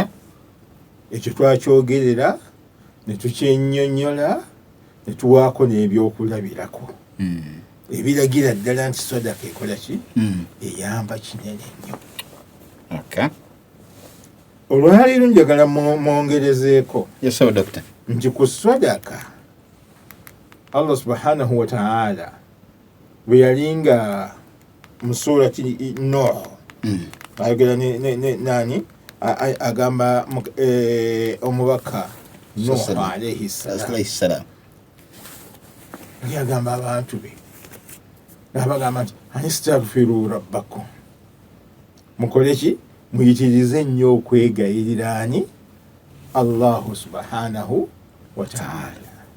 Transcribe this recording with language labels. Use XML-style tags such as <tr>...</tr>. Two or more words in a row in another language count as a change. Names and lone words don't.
<lg>Ekyo twakyogerera ne tukyennyonnyola ne tuwaako n'ebyokulabirako. Ebiragira ddala nti sadaka ekola ki? Eyamba kinene nnyo. Okay. Olwaleero njagala mwongerezeeko.</lg> <en>Yes, sir, doctor.</en> <lg>Nti ku sadaka Allah</lg> <ar>سبحانه وتعالى</ar> <lg>bwe yalinga mu surati Nuh ayogera nani agamba omubaka Nuh</lg> <ar>عليه السلام</ar> <lg>yagamba abantu be n'abagamba nti</lg> <ar>أن استغفروا ربكم</ar> <lg>mukole ki muyitirize nnyo okwegayirira ani</lg> <ar>الله سبحانه وتعالى.</ar>